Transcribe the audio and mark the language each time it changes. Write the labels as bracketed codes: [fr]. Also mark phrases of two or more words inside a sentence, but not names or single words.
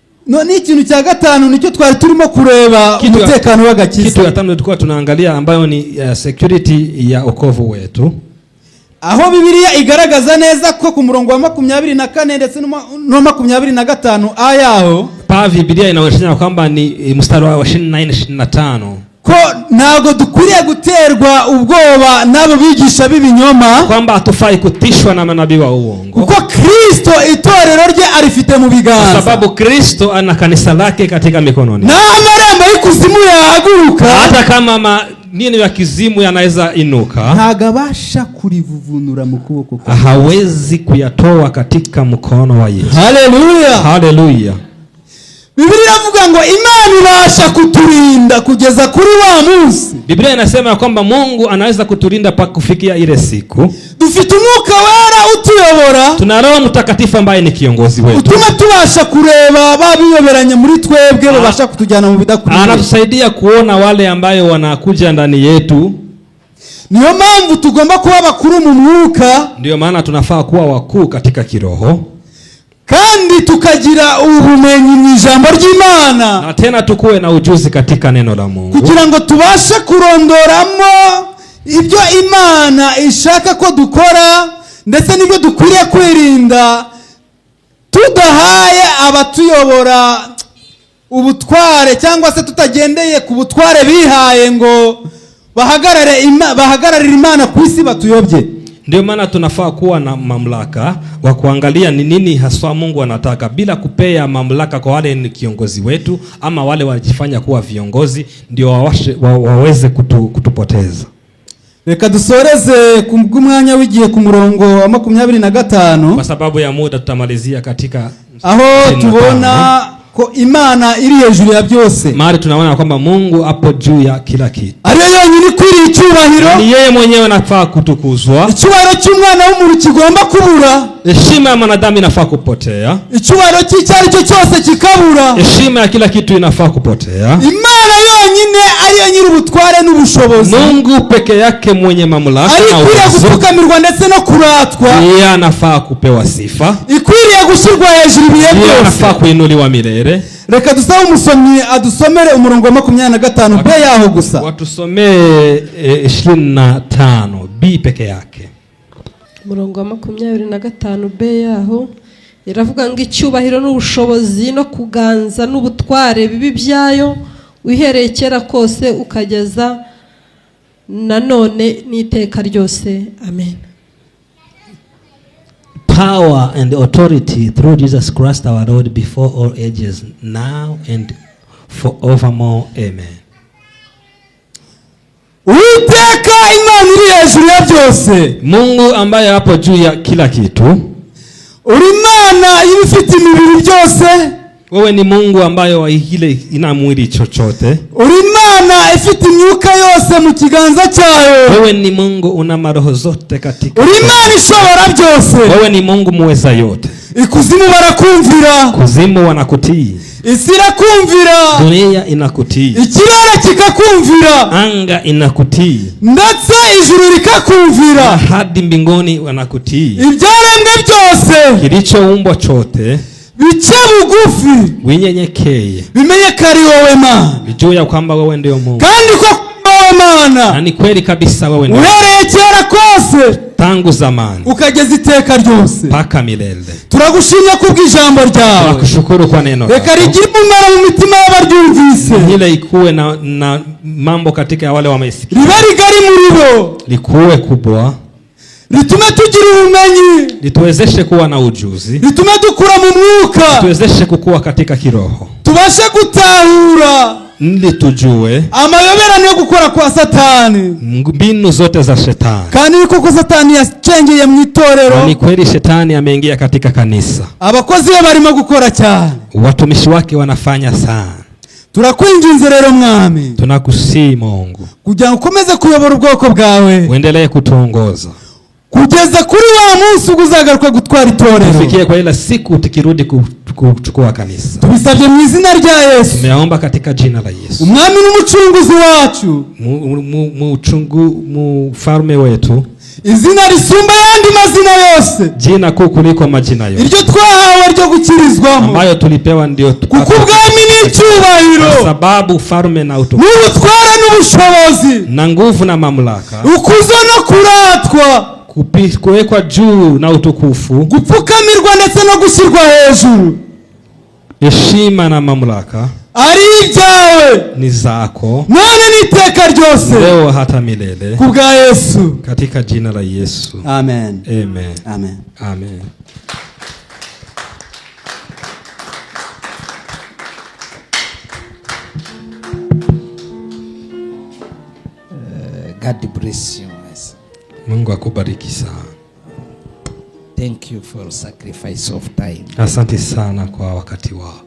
[rw] None ikintu cya gatanu nicyo twari turimo kureba, umutekano w'agakiza. [sw] Kitu ya tano tulikuwa tunaangalia ambayo ni security ya wokovu wetu. [rw] Aho Bibiliya igaragaza neza ko ku murongo wa 24 ndetse no 25 ayaho. [sw] Pa Biblia inaonyesha kwamba ni mstari wa 24-25. [rw] Ko ntago dukwiriye guterwa ubwoba n'abo bigisha b'ibinyoma, [sw] kwamba hatufai kutishwa na manabii wa uongo, [rw] kuko Kristo itorero rye arifite mu biganza, [sw] kwa sababu Kristo ana kanisa lake katika mikononi. [rw] Na amarembo y'ikuzimu yahaguruka, [sw] hata kama nini ya kizimu yanaweza inuka, [rw] ntagabasha kurivuvunura mu kuboko kwa, [sw] hawezi kuyatoa katika mkono wa Yesu. Haleluya, haleluya. [rw] Biblia inavuga ngo Imana ibasha kuturinda kugeza kuri wa munsi. [sw] Biblia inasema kwamba Mungu anaweza kutulinda mpaka kufikia ile siku. [rw] Dufite Umwuka Wera utuyobora, [sw] tuna Roho Mtakatifu ambaye ni kiongozi wetu, [rw] utuma tubasha kureba babiyoberanye muri twebwe, babasha kutujyana mu bidakwiriye. [sw] Anatusaidia kuona wale ambayo wanakuja ndani yetu. [rw] Niyo mpamvu tugomba kuba bakuru mu mwuka, [sw] ndio maana tunafaa kuwa wakuu katika kiroho, [rw] kandi tukagira ubumenyi mu ijambo ry'Imana, [sw] na tena tukuwe na ujuzi katika neno la Mungu, [rw] kugira ngo tubashe kurondoramo ibyo Imana ishaka ko dukora ndetse n'ibyo dukwiriye kwirinda, tudahaye abatuyobora ubutware cyangwa se tutagendeye ku butware bihaye ngo bahagararire Imana ku isi batuyobye. [sw] Ndio maana tunafaa kuwa na mamlaka wa kuangalia ni nini haswa Mungu anataka, bila kupea mamlaka kwa wale ni kiongozi wetu ama wale wanajifanya kuwa viongozi ndio waweze kutupoteza. [rw] Reka dusoreze kumwanya w'igihe ku murongo wa 25, [sw] kwa sababu ya muda tutamalizia katika [rw] aho tubona ko Imana iri hejuru ya byose. [sw] Mahali tunaona kwamba Mungu hapo juu ya kila kitu, [rw] ariyo yonyine kwiri icyubahiro, [sw] ni yeye mwenyewe anafaa kutukuzwa. [rw] Icyubahiro cy'umwana w'umuntu kigomba kubura, [sw] heshima ya mwanadamu inafaa kupotea, [rw] icyubahiro cy'icyari cyo cyose kikabura, [sw] heshima ya kila kitu inafaa kupotea. [rw] Imana yonyine ariyo nyiri ubutware n'ubushobozi, [sw] Mungu peke yake mwenye mamlaka na uwezo, [rw] ikwiriye gutukamirwa ndetse no kuratwa, [sw] yeye anafaa kupewa sifa, [rw] ikwiriye gushyirwa hejuru ibihe byose, [sw] yeye anafaa kuinuliwa milele. [rw] Reka dusabe umusomyi adusomere umurongo wa 25 B yaho gusa. [sw] Watusomee 25 B peke yake. [rw] Umurongo wa 25 B yaho iravuga ngo icyubahiro n'ubushobozi no kuganza n'ubutware bibi byayo wihereye kera kose ukageza nanone n'iteka ryose. Amen. [en] Power and authority through Jesus Christ our Lord before all ages, now and forevermore. Amen. [rw] Uiteka Imana iri hejuru ya byose, [sw] Mungu ambaye hapo juu ya kila kitu. [rw] Uri Imana ibifite imibiri byose, [sw] wewe ni Mungu ambaye wa ile ina mwili chochote. [rw] Uri Imana ifite imyuka yose mu kiganza cyayo, [sw] wewe ni Mungu una maroho zote katika. [rw] Uri Imana ishobora byose, [sw] wewe ni Mungu muweza yote. [rw] Ikuzimu barakumvira, [sw] kuzimu wanakutii, [rw] isi irakumvira, [sw] dunia inakutii, [rw] ikirere kikakumvira, [sw] anga inakutii, [rw] ndetse ijuru likakumvira, [sw] hadi mbinguni wanakutii. [rw] Ibyaremwe byose, [sw] kilichoumbwa chote, [rw] bice bugufi, [sw] winyenyekeye, [rw] bimenye kari wowe Mana, [sw] bijue ya kwamba wewe ndio Mungu, [rw] kandi ko wowe Mana, [sw] na ni kweli kabisa wewe ndio [rw] uhereye kera kose, [sw] tangu zamani [rw] ukageza iteka ryose, [sw] paka milele. [rw] Turagushimye kubw'ijambo ryawe, [sw] tunakushukuru kwa neno [rw] reka rigire umumaro mu mitima y'abaryumvise, [sw] ile ikuwe na mambo katika wale wamesikia, [rw] ribe rigari muri bo, [sw] likuwe kubwa, [rw] ritume tugira ubumenyi, [sw] lituwezeshe kuwa na ujuzi, [rw] ritume dukura mu mwuka, [sw] lituwezeshe kukua katika kiroho, [rw] tubashe gutahura [sw] ili tujue [rw] amayoberano yo gukora kwa Satani, [sw] mbinu zote za shetani. [rw] Kandi yuko Satani yacengeye mu itorero, [sw] ni kweli shetani ameingia katika kanisa, [rw] abakozi be barimo gukora cyane, [sw] watumishi wake wanafanya sana. [rw] Turakwinginze rero Mwami, [sw] tunakusii Mungu, [rw] kugira ngo ukomeze kuyobora ubwoko bwawe, [sw] uendelee kutuongoza [rw] kugeza kuri wa munsi uzagaruka gutwara itorero, [sw] tufikie kwa ile siku tukirudi kuchukua kanisa. [rw] Tubisabye mu izina rya Yesu, [sw] tumeomba katika jina la Yesu, [rw] Umwami n'umucunguzi wacu, [sw] mfalme wetu. [rw] izina risumba yandi mazina yose, [sw] jina kuu kuliko majina yote, [rw] iryo twahawe ryo gukirizwamo, [sw] ambayo tulipewa ndio [rw] kuko ubwami n'icyubahiro, [sw] kwa sababu ufalme na utukufu [rw] n'ubutware n'ubushobozi [sw] na nguvu na mamlaka, [rw] ukuzo no kuratwa, [sw] kuwekwa juu na utukufu, [rw] gupfukamirwa ndetse no gushyirwa hejuru, [sw] heshima na mamlaka [rw] ari ibyawe [sw] ni zako [rw] none n'iteka ryose, [sw] leo hata milele, [rw] kubwa Yesu, [sw] katika jina la Yesu. amen, Amen. amen. Amen. [en] God bless you. [sw] Mungu akubariki sana. [en] Thank you for sacrifice of time. [sw] Asante sana kwa wakati wao.